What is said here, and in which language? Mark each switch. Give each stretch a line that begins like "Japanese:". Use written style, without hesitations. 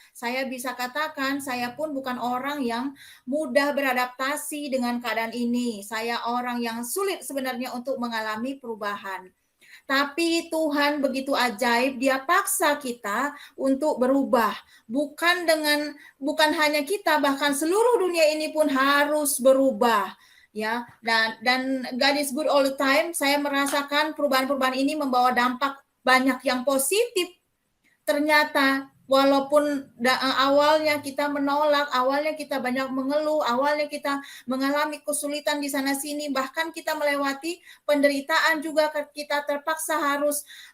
Indonesian: Saya bisa katakan, saya pun bukan orang yang mudah beradaptasi dengan keadaan ini. Saya orang yang sulit sebenarnya untuk mengalami perubahan. Tapi Tuhan begitu ajaib, Dia paksa kita untuk berubah. Bukan hanya kita, bahkan seluruh dunia ini pun harus berubah. Ya, dan
English: God is good all the time.
Indonesian: Saya merasakan perubahan-perubahan ini membawa dampak banyak yang positif. Ternyata walaupun awalnya kita menolak, awalnya kita banyak mengeluh, awalnya kita mengalami kesulitan di sana sini, bahkan kita melewati penderitaan juga, kita terpaksa harus